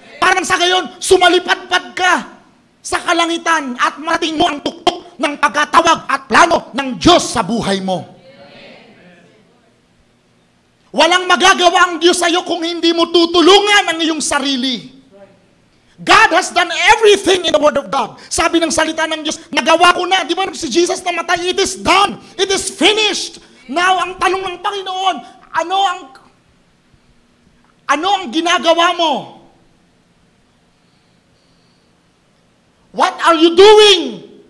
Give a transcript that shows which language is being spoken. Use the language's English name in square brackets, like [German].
[Filipino] Para nang sa gayon, sumalipad-pad ka sa kalangitan at marating mo ang tuktok ng pagkatawag at plano ng Diyos sa buhay mo. Walang magagawa ang Diyos sa iyo kung hindi mo tutulungan ang iyong sarili. [English] God has done everything in the Word of God. [Filipino] Sabi ng salita ng Diyos, nagawa ko na. Di ba si Jesus namatay? [English] It is done. It is finished. [Filipino] Now, ang tanong ng Panginoon, ano ang ginagawa mo? [English] What are you doing?